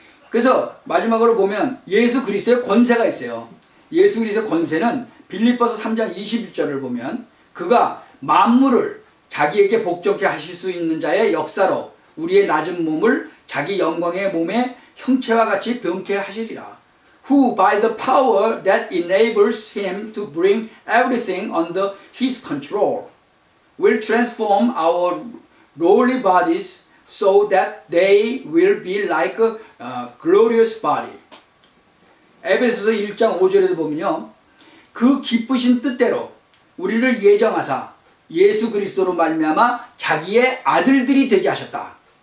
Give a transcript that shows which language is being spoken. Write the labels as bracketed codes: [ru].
[ko] 그래서 마지막으로 보면 예수 그리스도의 권세가 있어요. 예수 그리스도의 권세는 빌립보서 3장 21절을 보면 그가 만물을 자기에게 복종케 하실 수 있는 자의 역사로 우리의 낮은 몸을 자기 영광의 몸의 형체와 같이 병케 하시리라. [en] Who by the power that enables him to bring everything under his control will transform our lowly bodies so that they will be like a glorious body. [ko] 에베소서 1장 5절에도 보면요. 그 기쁘신 뜻대로 우리를 예정하사 예수 그리스도로 말미암아 자기의 아들들이 되게 하셨다.